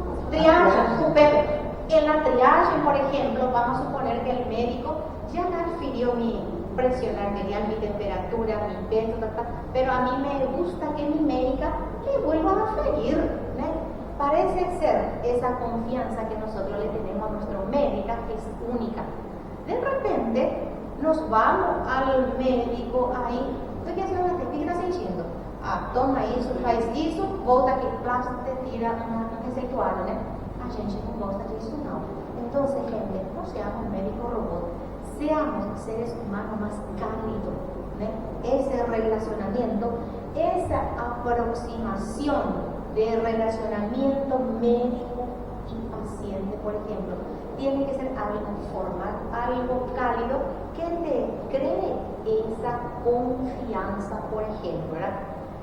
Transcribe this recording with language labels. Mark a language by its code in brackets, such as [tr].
[es] Triage, Pepe. En la triage, por ejemplo, vamos a suponer que el médico ya me refirió mi presión arterial, mi temperatura, mi peso, pero a mí me gusta que mi médica le vuelva a referir, ¿no? Parece ser esa confianza que nosotros le tenemos a nuestra médica, que es única. De repente nos vamos al médico ahí, ¿tú qué haces? ¿Qué estás sintiendo? [pt] Toma isso, faz isso, volta aqui, plástico, te tira um receituário, né? A gente não gosta disso, não. Então, gente, não [es] seamos médico robot, seamos seres humanos más cálidos, ¿no? Ese relacionamiento, esa aproximación de relacionamiento médico y paciente, por ejemplo, tiene que ser algo formal, algo cálido, que te cree esa confianza, por ejemplo, ¿verdad?